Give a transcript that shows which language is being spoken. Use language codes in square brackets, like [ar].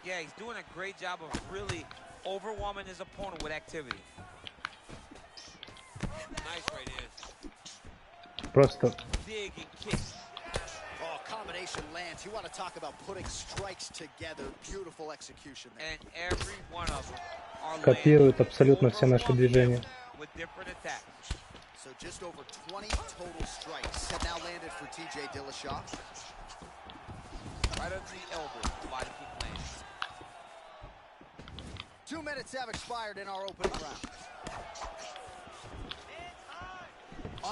[en] Yeah, he's doing a great job of really overwhelming his opponent with activity. Nice right hand. [ru] Просто. [en] Dig and kick. Oh, combination lands. You want to talk about putting strikes together. Beautiful execution there. And every one of them are [ru] Копирует абсолютно все наши движения. [en] with different attacks. So Just over 20 total strikes have now landed for TJ Dillashaw. Right under the elbow, the body kick lands. 2 minutes have expired in our opening round.